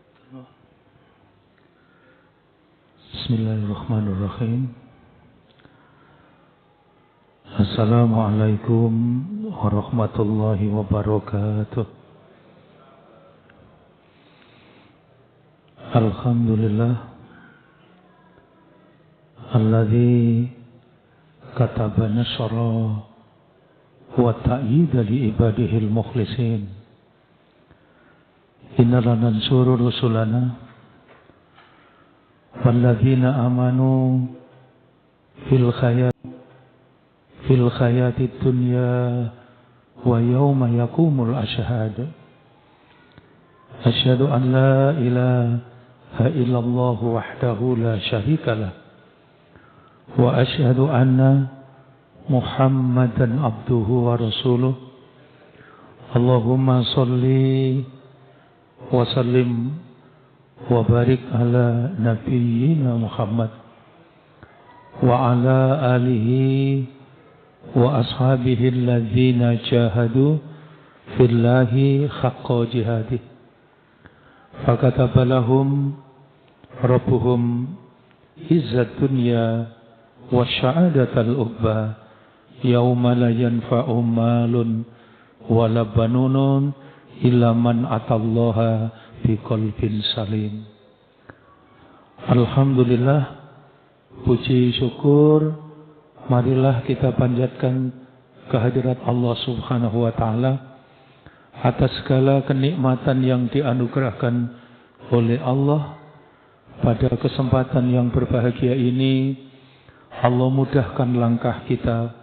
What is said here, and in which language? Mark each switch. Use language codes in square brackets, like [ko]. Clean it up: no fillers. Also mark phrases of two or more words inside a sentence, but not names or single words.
[ar] Bismillahirrahmanirrahim. السلام عليكم ورحمة الله وبركاته. الحمد لله الذي كتب النصر والتأييد لعباده المخلصين. إنا لننصر رسلنا والذين آمنوا في الحياة الدنيا ويوم يقوم الأشهاد. أشهد أن لا إله إلا الله وحده لا شريك له وأشهد أن محمدا عبده ورسوله. اللهم صل وسلم وبارك على نبينا محمد وعلى آله وأصحابه الذين جاهدوا في الله حق جهاده. فكتب لهم ربهم عزة الدنيا وسعادة العقبى يوم لا ينفع مال ولا بنون إلا من أتى الله بقلب سليم. [id] Alhamdulillah, puji syukur marilah kita panjatkan kehadirat Allah [ar] سبحانه وتعالى [id] atas segala kenikmatan yang dianugerahkan oleh Allah. Pada kesempatan yang berbahagia ini Allah mudahkan langkah kita.